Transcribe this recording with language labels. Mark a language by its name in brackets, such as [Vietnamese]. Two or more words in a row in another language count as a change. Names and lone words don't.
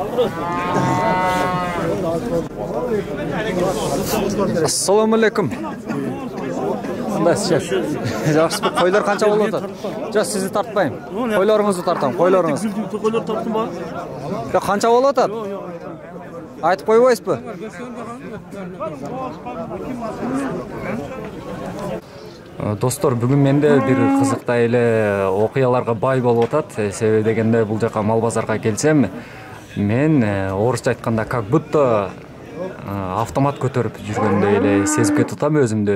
[Arabic] السلام عليكم. [Uzbek] Qandaysiz? Yaxshi, qo'ylar qancha bo'ladi? Jo, sizni tartmayman. Qo'ylaringizni tartaman, qo'ylaringiz. Qo'ylar tartdim. Ya qancha bo'ladi? Aytib qo'yvoysizmi? [Kyrgyz] Достор, бүгүн менде бир кызыктай эле окуяларга бай болуп атат. Себеби дегенде бул жака мал базарга келсем, мен орусча айтканда [Russian] как будто [Kyrgyz] автомат көтөрүп жүргөндөй эле сезип кетатам өзүмдү.